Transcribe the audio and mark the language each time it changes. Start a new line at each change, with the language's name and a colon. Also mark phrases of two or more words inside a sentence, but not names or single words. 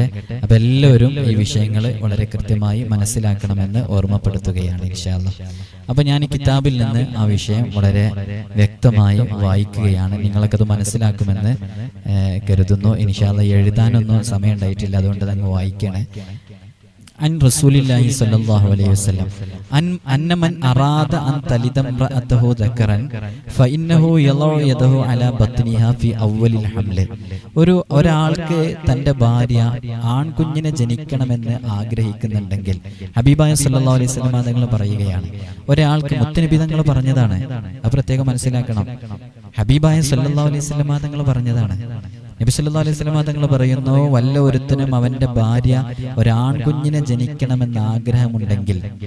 Malayalam: അപ്പം എല്ലാവരും ഈ വിഷയങ്ങൾ വളരെ കൃത്യമായി മനസ്സിലാക്കണമെന്ന് ഓർമ്മപ്പെടുത്തുകയാണ്
Arabic: إن شاء الله.
Malayalam: അപ്പം ഞാൻ ഈ കിതാബിൽ നിന്ന് ആ വിഷയം വളരെ വ്യക്തമായി വായിക്കുകയാണ്. നിങ്ങൾക്കത് മനസ്സിലാക്കുമെന്ന് കരുതുന്നു.
Arabic: إن شاء الله
Malayalam: എഴുതാനൊന്നും സമയം ഉണ്ടായിട്ടില്ല, അതുകൊണ്ട് തന്നെ വായിക്കണേ.
Arabic: عن رسول الله صلى الله عليه وسلم أن من أراد أن تلد امرأته ذكرا فإنه يضع يده على بطنها في أول الحمل.
Malayalam: ഒരാൾക്ക് തൻ്റെ ഭാര്യ ആൺകുഞ്ഞിനെ ജനിക്കണമെന്ന് ആഗ്രഹിക്കുന്നുണ്ടെങ്കിൽ, ഹബീബായ
Arabic: صلى الله عليه وسلم
Malayalam: തങ്ങൾ പറയുകയാണ്, ഒരാൾക്ക് മുത്തുനബി തങ്ങൾ പറഞ്ഞതാണ്, അത് പ്രത്യേകം മനസ്സിലാക്കണം. ഹബീബായ
Arabic: صلى الله عليه وسلم
Malayalam: തങ്ങൾ പറഞ്ഞതാണ്. നബി
Arabic: صلى الله عليه وسلم
Malayalam: തങ്ങൾ പറയുന്നു, വല്ല ഒരുത്തനും അവന്റെ ഭാര്യ ഒരാൺകുഞ്ഞിനെ ജനിക്കണമെന്ന് ആഗ്രഹമുണ്ടെങ്കിൽ